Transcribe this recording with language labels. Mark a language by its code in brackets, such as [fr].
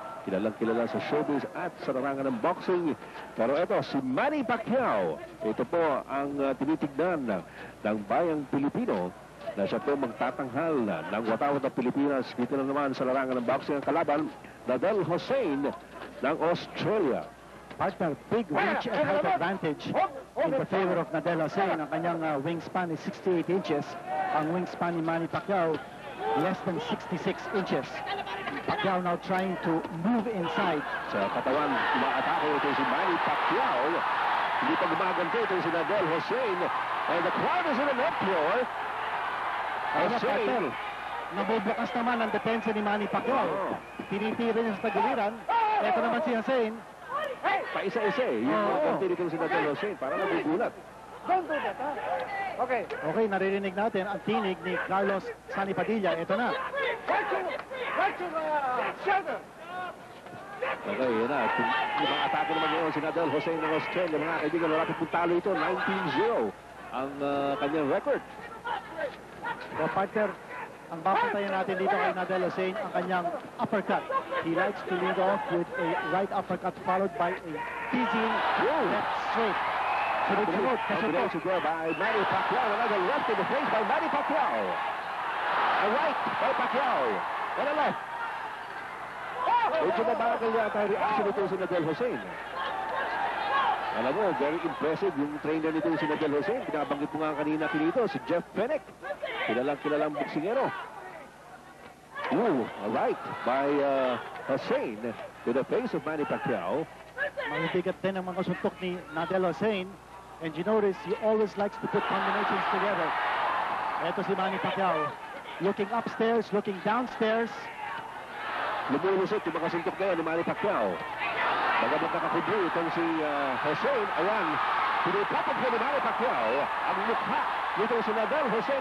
[tl] Kilalang-kilala sa showbiz at sa larangan ng boxing. Pero ito, si Manny Pacquiao. Ito po ang tinitignan ng bayang Pilipino na siya po magtatanghal ng watawat ng Pilipinas. Dito na naman sa larangan ng boxing ang kalaban, Nadal Hussein ng Australia. [en] Partner, big reach and height advantage in the favor of Nadal Hussein. [tl] Ang kanyang wingspan [en] is 68 inches. [tl] Ang wingspan ni Manny Pacquiao, less than 66 inches. [en] Pacquiao now trying to move inside. [tl] Sa katawan, umaatake ito si Manny Pacquiao. Hindi pa gumaganti ito si Nadal Hussein. [en] And the crowd is in an uproar. Hussein. [tl] Nabubukas naman ang depensa ni Manny Pacquiao. Tinitira niya sa tagiliran. Ito naman si Hussein. Paisa-isa eh. Yung ganti dito si Nadal Hussein. Parang nagugulat. [en] Don't do that, huh? Okay. [tl] Okay, naririnig natin ang tinig ni Carlos Sunny Padilla. Ito na. [en] Right to the shoulder. [tl] Okay, yun na. Yung mga atake naman ngayon si Nadal Hossein ng Australia. Mga kaibigan, malapit pong talo ito. 19-0 ang kanyang record. So, partner, ang babantayan natin dito kay Nadal Hossein ang kanyang uppercut. [en] He likes to lead off with a right uppercut followed by a teasing left straight. [tl] Sunod-sunod, kasunod. [en] There by Manny Pacquiao. Another left in the face by Manny Pacquiao. A right by Pacquiao. And a left. [tl] Medyo mabagal yata ang reaction nito si Nadal Hossein. Alam mo, [en] very impressive [tl] yung trainer nito si Nadal Hossein. Pinabanggit mo nga kanina kinito, si Jeff Fenech. Kilalang boksingero. [en] Ooh, a right by Hossein to the face of Manny Pacquiao. [tl] Mabibigat din ang mga suntok ni Nadal Hossein. [en] And you notice, he always likes to put combinations together. [tl] Ito si [en] Manny Pacquiao. Looking upstairs, looking downstairs. [tl] Lumulusot yung mga suntok ngayon ni Manny Pacquiao. Bagamat nakakubli itong si Hossein. Ayan, pinipapag ko ni Manny Pacquiao ang mukha nito si Nadal Hossein.